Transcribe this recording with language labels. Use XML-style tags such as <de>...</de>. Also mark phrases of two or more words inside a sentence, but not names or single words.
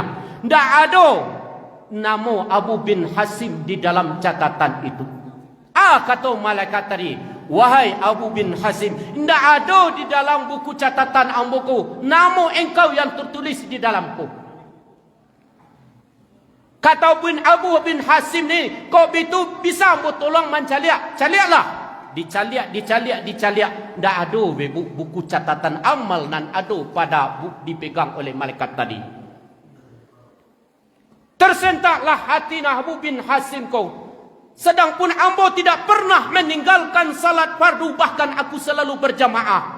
<id>Tidak ada nama Abu bin Hashim di dalam catatan itu. Kata malaikat tadi, wahai Abu bin Hashim, tidak ada di dalam buku catatan amboku nama engkau yang tertulis di dalamku. Kata Abu bin Hashim ni,</id> <min>kau itu bisa ambo tolong mencaliak. Caliaklah. Dicaliak.</min> <id>Tidak ada buku catatan amal nan ada pada dipegang oleh malaikat tadi. Tersentaklah hati Abu bin Hashim kau. Sedang pun ambo tidak pernah meninggalkan salat fardu, bahkan aku selalu berjamaah.</id>